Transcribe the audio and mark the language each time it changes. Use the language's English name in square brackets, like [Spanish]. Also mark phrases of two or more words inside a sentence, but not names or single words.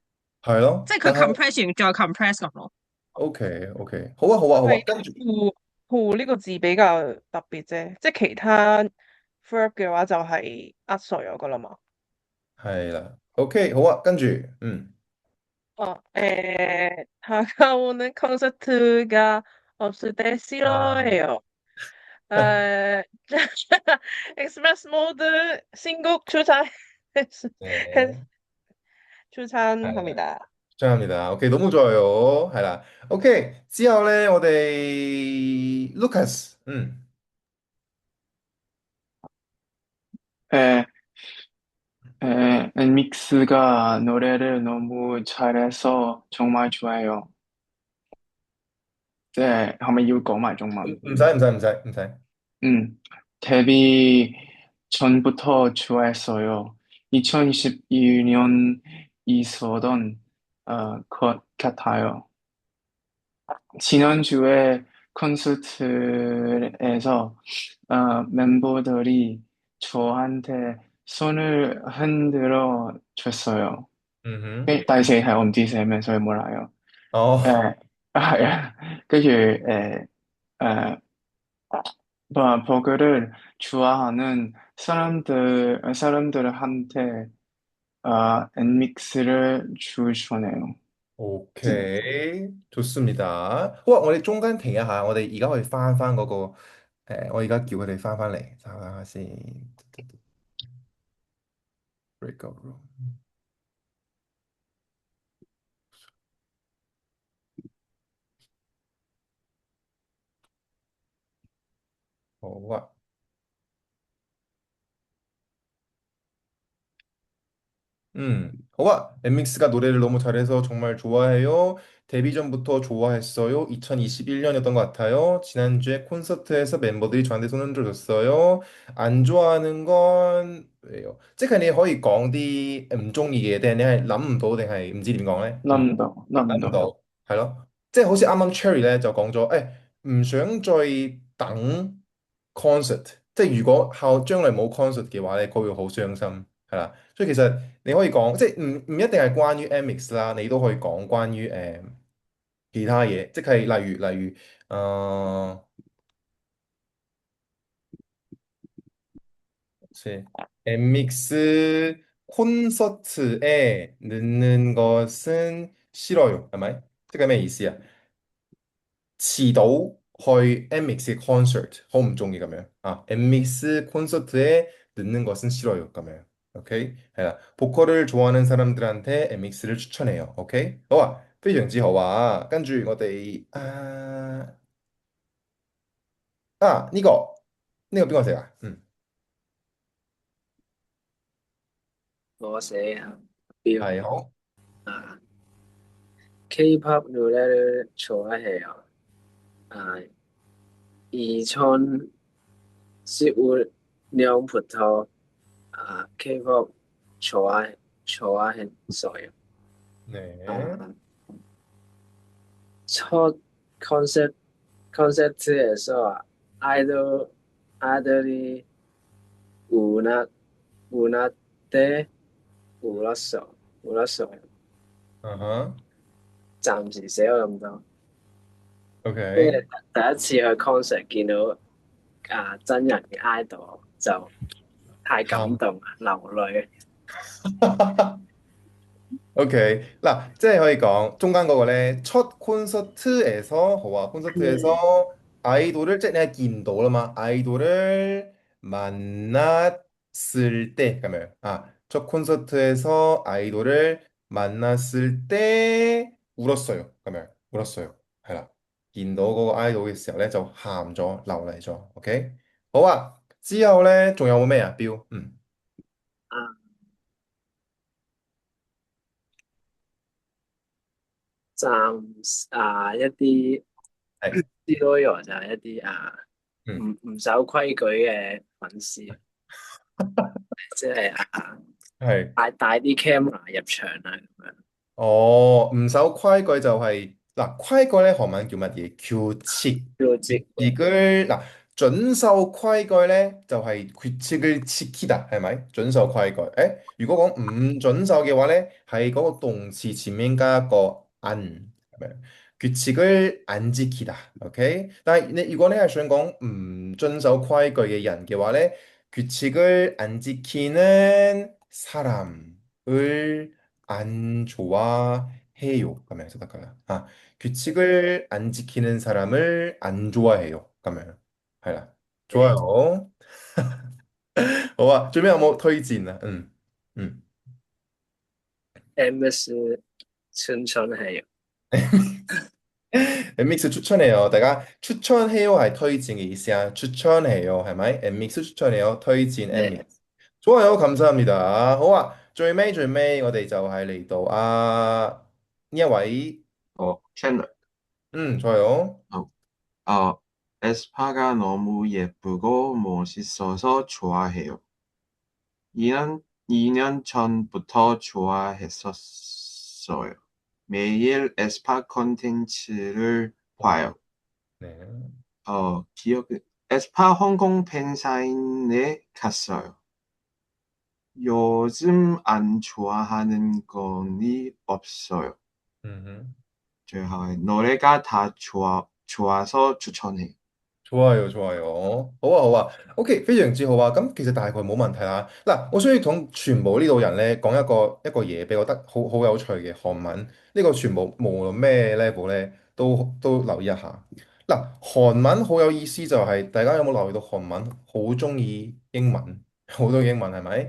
[Cantonese] 係咯，即係佢但係 compress 完再 compress 咁咯。 OK OK，好啊好啊好啊，跟住係副呢個字比較特別啫，即係其他 verb 嘅話就係呃碎咗噶啦嘛。係啦，OK 好啊，跟住嗯 [Korean] 다가오는 콘서트가 없을 때 啊 싫어해요. 에, 익스프레스 모드 신곡 네， [Cantonese] 係啦， [Korean] 추천합니다. 감사합니다。 OK 너무 좋아요， [Cantonese] 係啦，OK 之後咧，我哋 Lucas， [Korean] 에, 엔믹스가 노래를 너무 잘해서 정말 좋아요. 네, [Cantonese] 係咪要講埋中文？唔使， [Korean] 데뷔 전부터 좋아했어요. 2022년 있었던 것 같아요. 지난주에 콘서트에서 멤버들이 저한테 손을 흔들어 줬어요. 嗯哼， [Cantonese] 第四題我唔知寫咩，所以冇嚟啊。哦，係啊，跟住 [Korean] 버거를 좋아하는 사람들한테 엔믹스를 추천해요. OK， 좋습니다。 [Cantonese] 好啊，我哋中間停一下，我哋而家可以翻嗰個我而家叫佢哋翻嚟，睇下先。Breakout room，好啊。好 아. [Korean] 엠믹스가 노래를 너무 잘해서 정말 좋아해요. 데뷔 전부터 좋아했어요. 2021년이었던 것 같아요. 지난주에 콘서트에서 멤버들이 저한테 손 흔들어줬어요. 안 좋아하는 건 왜요? [Cantonese] 即係你可以講啲唔中意嘅，定係你係諗唔到，定係唔知點講咧？諗唔到，係咯。即係好似啱啱 Cherry 咧就講咗，唔想再等 concert，即係如果將來冇 concert 嘅話咧，佢會好傷心，係啦。所以其實你可以講，即係唔一定係關於 Mx 啦，你都可以講關於其他嘢，即係例如 [Korean] 제 MX 콘서트에 늦는 것은 싫어요. [Cantonese] 係咪？即係咩意思啊？遲到去 MX concert 好唔中意咁樣啊。 [Korean] MX 콘서트에 늦는 것은 싫어요. [Cantonese] 咁樣 OK 係啦。 보컬을 좋아하는 사람들한테 MX를 추천해요. OK 好啊，非常之好啊。跟住我哋呢個邊個寫啊？我寫啊，標係好。 [Korean] 啊 ，K-pop 노래를 좋아해요. 아, 2015년부터 K-pop 좋아했어요. 네. 아, 첫 콘서트, 콘서트에서 아이들이 우나, 우나 때 울었어요. 아하. 잠시 세요咁多. [Cantonese] OK。第一次去 concert 見到真人嘅 idol 就太感動啦，流淚。 OK，嗱，即係可以講中間嗰個咧， [Korean] 첫 콘서트에서 [Cantonese] 好啊 [Korean] 콘서트에서 아이돌을 [Cantonese] 即係你係見到啦嘛， [Korean] 아이돌을 만났을 때 [Cantonese] 咁樣啊， [Korean] 첫 콘서트에서 아이돌을 만났을 때 울었어요， [Cantonese] 咁樣 울었어요，係啦，見到嗰個 아이돌 嘅時候咧就喊咗，流淚咗，OK，好啊，之後咧仲有冇咩啊？標，啊，一啲係， Zero 就係一啲嗯，唔守規矩嘅粉絲，係。即係帶啲 camera 入場啊咁樣。哦，唔守規矩就係、嗱，規矩咧韓文叫乜嘢？ [Korean] 규칙。 규칙을 [Cantonese] 遵守規矩咧就係 [Korean] 규칙을 지키다， [Cantonese] 係咪？遵守規矩。如果講唔遵守嘅話咧，係嗰個動詞前面加個 係咪？ [Korean] 규칙을 안 지키다。 [Cantonese] OK？但係你如果你係想講唔遵守規矩嘅人嘅話咧， [Korean] 규칙을 안 지키는 사람을 안 좋아해요. 가면 생각하나. 규칙을 안 지키는 사람을 안 좋아해요. 가면. [Cantonese] 係啦. 좋아요. 好啊，最尾有冇推薦啊？ [Korean] MS 춘천해요. 엠믹스 추천해요. 내가 추천해요 [Cantonese] 係推薦嘅意思啊. 추천해요 係咪? [Korean] 엠믹스 추천해요. [Cantonese] 推薦 [Korean] 네. 엠믹스. 좋아요. 감사합니다. [Cantonese] 好啊，最尾我哋就係嚟到呢一位 [Korean] 챌러. 좋아요. 에스파가 너무 예쁘고 멋있어서 좋아해요. 2년 전부터 좋아했었어요. 매일 에스파 콘텐츠를 봐요. 네. 기억, 에스파 홍콩 팬사인회 갔어요. 요즘 안 좋아하는 건이 없어요. 음. 노래가 다 좋아서 추천해. 좋아요, 좋아요。 [Cantonese] 好啊，好啊，OK，非常之好啊。咁其實大概冇問題啦。嗱，我需要同全部呢度人咧講一個嘢俾我覺得好有趣嘅韓文。呢個全部無論咩 level 咧，都留意一下。嗱，韓文好有意思就係、大家有冇留意到韓文好中意英文，好多英文係咪？